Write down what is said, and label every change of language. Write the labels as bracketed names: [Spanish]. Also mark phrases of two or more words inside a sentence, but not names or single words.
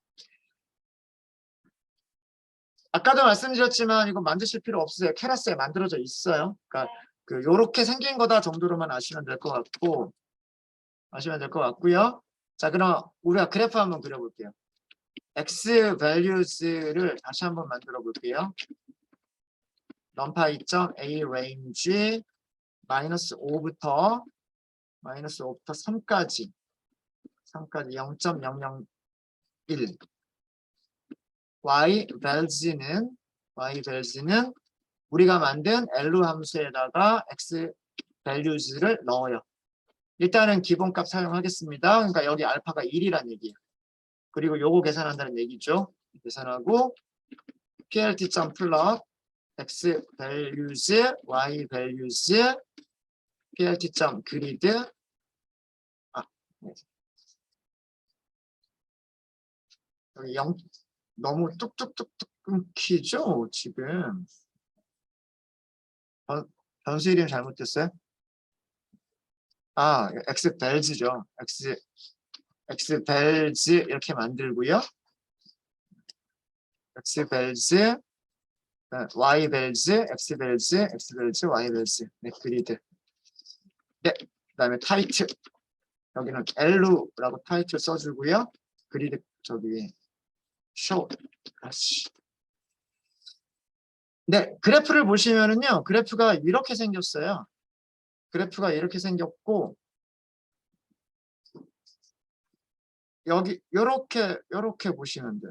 [Korean] 아까도 말씀드렸지만 이거 만드실 필요 없으세요. 캐라스에 만들어져 있어요. 그러니까 요렇게 생긴 거다 정도로만 아시면 될 것 같고요. 자, 그럼 우리가 그래프 한번 그려볼게요. [English] x values [Korean] 를 다시 한번 만들어 볼게요. [English] numpy.a range [Korean] -5부터 3까지 0.001 [English] y values [Korean] 는 우리가 만든 L 함수에다가 [English] x values [Korean] 를 넣어요. 일단은 기본값 사용하겠습니다. 그러니까 여기 알파가 1이란 얘기예요. 그리고 요거 계산한다는 얘기죠. 계산하고 [English] plt.plot x values, y values, plt.grid [Korean] 여기 0 너무 뚝뚝뚝뚝 끊기죠 지금. 변수 이름 잘못됐어요? [English] x values [Korean] 죠. [English] x values [Korean] 이렇게 만들고요. [English] x values, y values, x values, x values, y values. [Korean] 네, 그리드. 네, 그다음에 타이틀. 여기는 L라고 타이틀 써주고요. 그리드 저기 show. 네, 그래프를 보시면은요. 그래프가 이렇게 생겼어요. 그래프가 이렇게 생겼고 여기 요렇게 보시면 돼요.